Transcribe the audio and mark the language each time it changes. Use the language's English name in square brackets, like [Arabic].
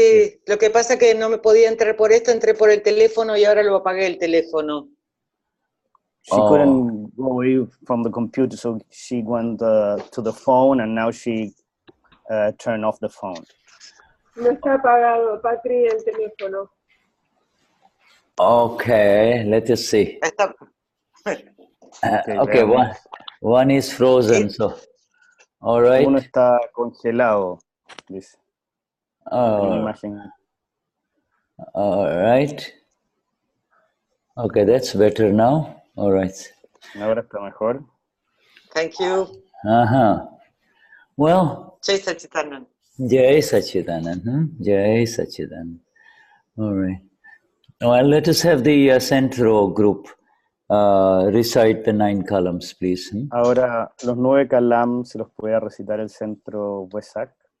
[Spanish] Sí, lo que pasa es que no me podía entrar por esto, entré por el teléfono y ahora lo apagué el teléfono. [English] She couldn't go away from the computer, so she went to the phone, and now she turned off the phone. [Spanish] No está apagado, Patri, el teléfono. [English] Okay, let us see. [Spanish] Está- [English] Okay, [Spanish] veamos. [English] one is frozen, so all right. [Spanish] Uno está congelado, dice. Una imagen. [English] All right. Okay, that's better now. All right. [Spanish] Ahora está mejor. [English] Thank you. Well, Jai Sachitanand. Jai Sachidanand. Jai Sachidanand. All right. Well, let us have the centro group recite the 9 columns, please. [Spanish] Ahora los 9 kalam se los puede recitar el centro Wesak.